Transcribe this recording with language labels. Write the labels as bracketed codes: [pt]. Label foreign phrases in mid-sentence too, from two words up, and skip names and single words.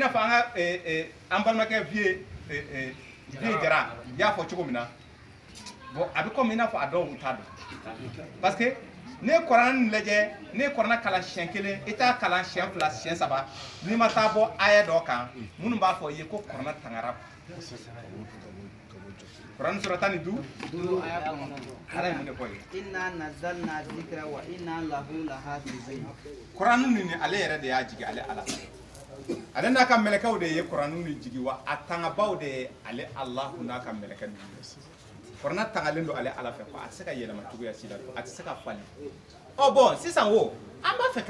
[bm] n'a fɔ an ka an balimakɛ Vieux Jara y'a fɔ cogo min na bon a bɛ komi i n'a fɔ a dɔw t'a dɔn [fr] parce que [bm] ne ye Kuranɛ lajɛ ne ye Kuranɛ kalan siɲɛ 1 i t'a kalan siɲɛ 2 siɲɛ 3 n'i ma taa bɔ aya dɔ kan minnu b'a fɔ i ye ko Kuranɛ tangara Kuranɛ sura 15 ala ye mun de fɔ ye [ar] إنا نزلنا الذكر وإنا له لحافظون [bm] Kuranɛ nin ale yɛrɛ de y'a jigi ale ala ale n'a ka mɛlɛkɛw de ye Kuranɛ nin jigi wa a tangabaw de ye ale Alahu n'a ka mɛlɛkɛ ninnu Kuranɛ tangalen don ale ala fɛ quoi a tɛ se ka yɛlɛma cogoya si la a tɛ se ka falen bon sisan wo an b'a fɛ